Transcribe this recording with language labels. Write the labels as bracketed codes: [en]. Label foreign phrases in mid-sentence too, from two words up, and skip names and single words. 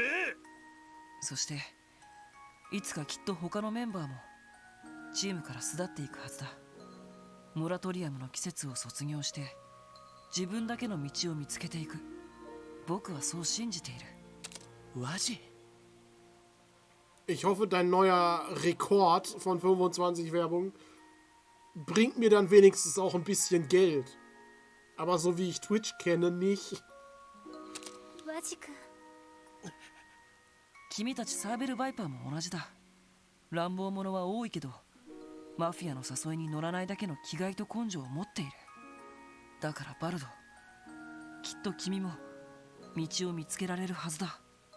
[ja] そしていつかきっと他のメンバーもチームから巣立っていくはずだ。モラトリアムの季節を卒業して自分だけの道を見つけていく。僕はそう信じている。ワジ。 [de] Ich hoffe, dein neuer Rekord von 25 Werbung bringt mir dann wenigstens auch ein bisschen Geld. Aber so wie ich Twitch kenne, nicht. [ja] ワジ君。君たちサーベルバイパーも同じだ。乱暴者は多いけどマフィアの誘いに乗らないだけの気概と根性を持っている。だからバルド、きっと君も道を見つけられるはずだ。